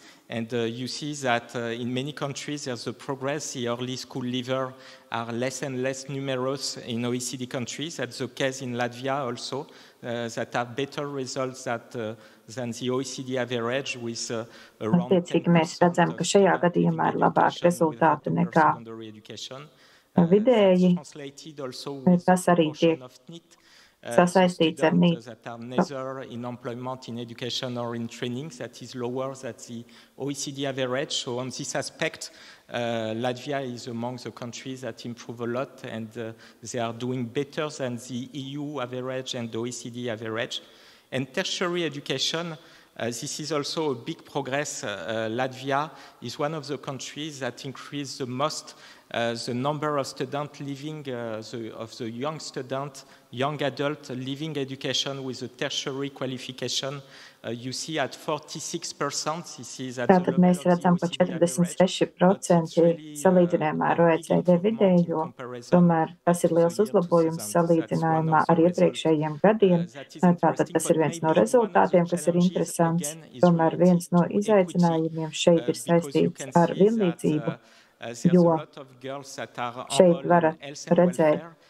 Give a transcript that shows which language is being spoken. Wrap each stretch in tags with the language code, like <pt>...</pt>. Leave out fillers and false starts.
<en>And you see that in many countries there's a progress. The early school leavers are less and less numerous in OECD countries. That's the case in Latvia also, that have better results than the OECD average with around 10%</en> <lv>mēs redzam, ka šajā gadījumā ir labāki rezultāti nekā vidēji. Tas arī tiek sasaistīts ar</lv> <en>in employment, in education or in training, that is lower than the OECD average. So on this aspect, Latvia is among the countries that improve a lot, and they are doing better than the EU average and the OECD average. And tertiary education, this is also a big progress. Latvia is one of the countries that increased the most the number of students living, of the young adult living education with a tertiary qualification. You see at 46%. This is at</en> <lv>Tātad mēs redzam, ka 46% salīdzinājumā ar OECD vidējo, tomēr tas ir liels uzlabojums salīdzinājumā ar iepriekšējiem gadiem. Tātad tas ir viens no rezultātiem, kas ir interesants. Tomēr viens no izaicinājumiem šeit ir saistīts ar vienlīdzību, jo šeit varat redzēt,</lv>